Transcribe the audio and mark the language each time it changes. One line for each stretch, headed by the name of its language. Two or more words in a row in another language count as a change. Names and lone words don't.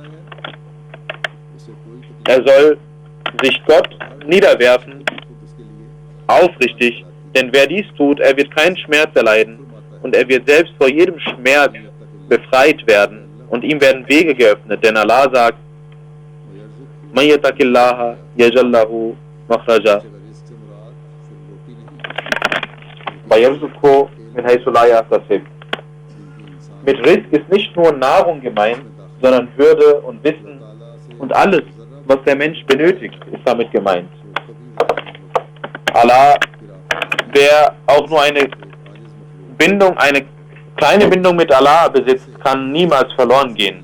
German: Er soll sich Gott niederwerfen, aufrichtig, denn wer dies tut, er wird keinen Schmerz erleiden und er wird selbst vor jedem Schmerz befreit werden und ihm werden Wege geöffnet, denn Allah sagt:
Arabic: من يتق الله يجعل له مخرجا ويرزقه من حيث لا يحتسب.
German: Mit Rizq ist nicht nur Nahrung gemeint, sondern Würde und Wissen und alles, was der Mensch benötigt, ist damit gemeint. Allah, wer auch nur eine kleine Bindung mit Allah besitzt, kann niemals verloren gehen.